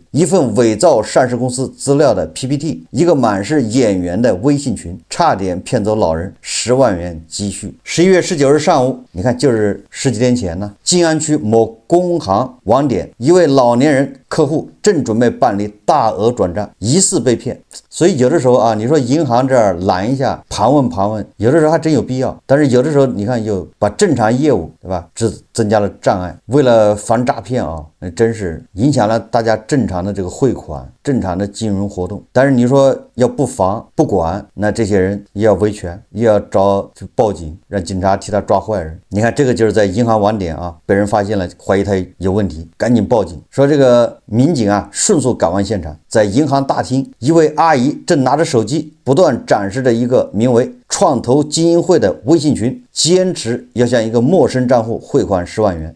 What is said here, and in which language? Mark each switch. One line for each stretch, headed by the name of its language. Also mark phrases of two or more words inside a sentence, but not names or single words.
Chinese: 一份偽造上市公司資料的 PPT， 一個滿是演員的微信群，差點騙走老人10萬元積蓄。11月19日上午，你看就是10幾天前呢，靜安區某工行網點，一位老年人客戶正準備辦理大額轉賬，疑似被騙。所以有的時候啊，你說銀行這兒攔一下，盤問，有的時候還真有必要。但是有的時候你看又把正常業務，對吧，增加了障礙。為了防詐騙啊，那真是影響了大家正常的這個匯款、正常的金融活動。但是你說要不防不管，那這些人也要維權，也要找報警，讓警察替他抓壞人。你看這個就是在銀行網點啊，被人發現了，懷疑他有問題，趕緊報警。說這個民警啊，迅速趕往現場，在銀行大廳，一位阿姨正拿着手機不斷展示着一個名為創投精英會的微信群，堅持要向一個陌生賬戶匯款10萬元。